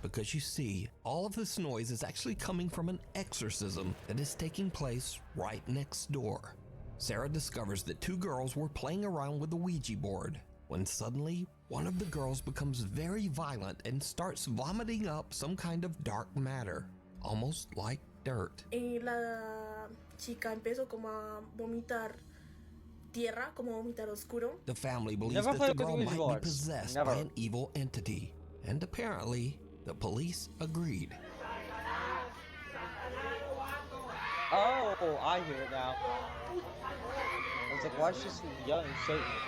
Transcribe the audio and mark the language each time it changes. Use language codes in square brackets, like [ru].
[en] Because you see, all of this noise is actually coming from an exorcism that is taking place right next door. Sarah discovers that two girls were playing around with the Ouija board, when suddenly, one of the girls becomes very violent and starts vomiting up some kind of dark matter, almost like dirt. [es] La chica empezó como a vomitar tierra, como vomitar oscuro. [en] The family believes that the girl might be possessed by an evil entity, and apparently, the police agreed. Oh, I hear it now. I was like, why is she so young and Satan?